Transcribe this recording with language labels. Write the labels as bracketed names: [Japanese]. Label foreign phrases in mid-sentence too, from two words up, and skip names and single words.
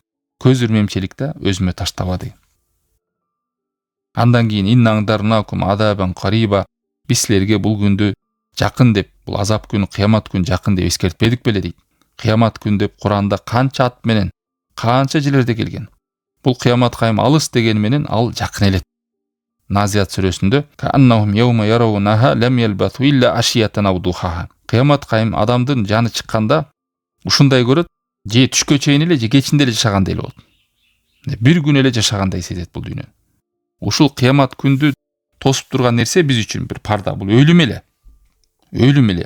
[Kyrgyz] Көз ирмемчиликте өзүмө таштаба деген. Андан кийин [Arabic] إنا أنذرناكم عذابا قريبا, [Kyrgyz] биз силерге бул күндү жакын деп, бул азап күнү, кыямат күнү жакын деп эскертпедик беле дейт. Кыямат күн деп Куранда канча ат менен, канча жерлерде келген. Бул кыямат кайым алыс деген менен ал жакын эле. [Arabic] Назият сүрөсүндө كأنهم يوم يرونها لم يلبثوا إلا عشية أو ضحاها. [Kyrgyz] Кыямат кайым адамдын жаны чыкканда ушундай көрөт, же түшкө чейин эле, же кечинде эле жашагандай болот. Бир күн эле жашагандай сезет бул дүйнө. Ушул кыямат күндү тосуп турган нерсе биз үчүн бир парда, бул өлүм эле. Өлүм эле.